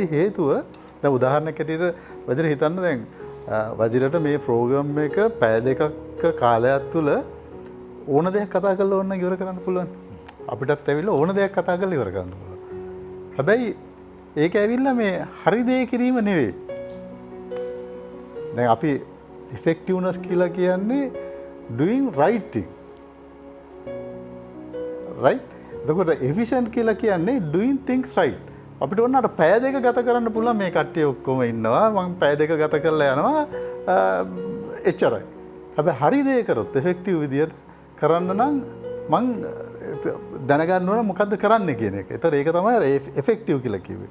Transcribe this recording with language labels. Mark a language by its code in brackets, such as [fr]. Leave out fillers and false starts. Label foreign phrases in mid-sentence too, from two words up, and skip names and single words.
[si] හේතුව දැන් උදාහරණයක් ඇටියට වජිර හිතන්න දැන් වජිරට මේ ප්‍රෝග්‍රෑම් එක පැය දෙකක කාලයක් තුල ඕන දෙයක් කතා කරලා ඕන ඉවර කරන්න පුළුවන්. අපිටත් ඇවිල්ලා ඕන දෙයක් කතා කරලා ඉවර කරන්න පුළුවන්. හැබැයි ඒක ඇවිල්ලා මේ හරි දේ කිරීම නෙවෙයි. දැන් අපි effectiveness කියලා කියන්නේ [en] doing right thing. [si] right? එතකොට efficient කියලා කියන්නේ [en] doing things right. [si] අපිට ඕන අර පැය දෙක ගත කරන්න පුළුවන් මේ කට්ටිය ඔක්කොම ඉන්නවා. මම පැය දෙක ගත කරලා යනවා. එච්චරයි. හැබැයි හරි දේ කරොත් effective විදියට කරන්න නම් මං දැනගන්න ඕන මොකද්ද කරන්න කියන එක. ඒතර ඒක තමයි effective කියලා කිව්වේ.